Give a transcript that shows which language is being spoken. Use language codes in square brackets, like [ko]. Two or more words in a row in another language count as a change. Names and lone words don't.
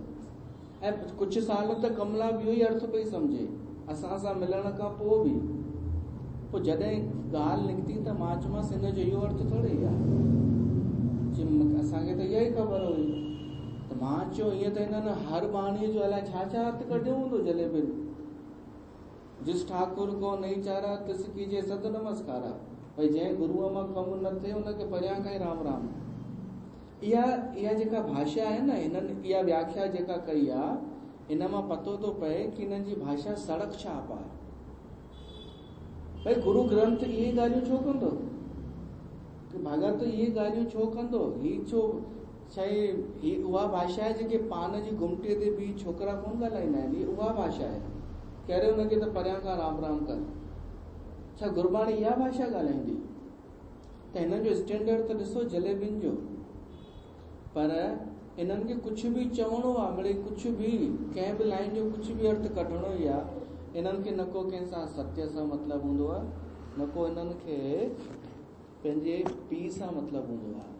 [sd] ऐं कुझु साल त कमला बि इहो ई अर्थ पई सम्झे असां सां मिलण खां पोइ बि। पोइ जॾहिं ॻाल्हि निकिती त मां चयोमांसि हिन जो इहो अर्थ थोरी आहे, असांखे त इहा ई ख़बर हुई। त मां चयो ईअं त हिननि हर बाणीअ जो अलाए छा छा अर्थ कढियो हूंदो जलेबियुनि। [hi] जिस ठाकुर को नहीं चारा तिस कीजे सत नमस्कारा। [sd] भई जंहिं गुरूअ मां कमु न थिए हुनखे परियां खां ई राम राम। इहा जेका भाषा आहे न, हिननि इहा व्याख्या जेका कई आहे, इन मां पतो थो पए कि हिननि जी भाषा सड़क छाप आहे। भई गुरु ग्रंथ इहे ॻाल्हियूं छो कंदो, कि भगत इहे ॻाल्हियूं छो कंदो? ही छो छाहे, ही उहा भाषा आहे जेके पान जी घुमटीअ ते बि छोकिरा कोन ॻाल्हाईंदा आहिनि। ही उहा भाषा आहे, कहिड़े हुनखे त परियां खां राम राम कर। छा गुरबाणी इहा भाषा ॻाल्हाईंदी? त हिननि जो स्टैंडर्ड त ॾिसो जलेबियुनि जो। पर इन्हनि खे कुझु बि चवणो आहे, मिड़ई कुझु बि कंहिं बि लाइन जो कुझु बि अर्थ कढणो ई आहे, इन्हनि खे न को कंहिंसां सत्य सां मतिलबु हूंदो आहे, न को इन्हनि खे पंहिंजे पीउ सां मतिलबु हूंदो आहे।